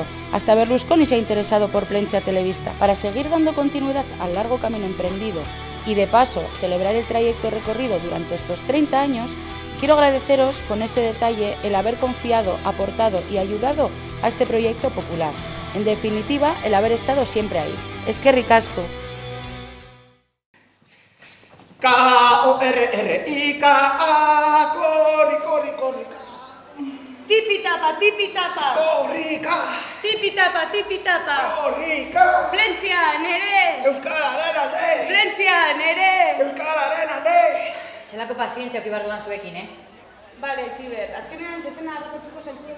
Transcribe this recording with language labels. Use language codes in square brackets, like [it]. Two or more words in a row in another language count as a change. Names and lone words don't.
[es] Hasta Berlusconi se ha interesado por Plentzia Televista. Para seguir dando continuidad al largo camino emprendido y de paso celebrar el trayecto recorrido durante estos 30 años, quiero agradeceros con este detalle el haber confiado, aportado y ayudado a este proyecto popular. En definitiva, el haber estado siempre ahí. [eu] Eskerrik asko. K-O-R-R-I-K-A, corri, corri, corri. Tipi-tapa, tipi-tapa. Korrika! Tipi-tapa, tipi-tapa. Korrika! Plentzia, nere! Euskararen alde! Plentzia, nere! Euskararen alde! Zelako pazientzia oki behar dudan zuekin, Bale, Txiber, azkenean zezena harrapatuko zentuela.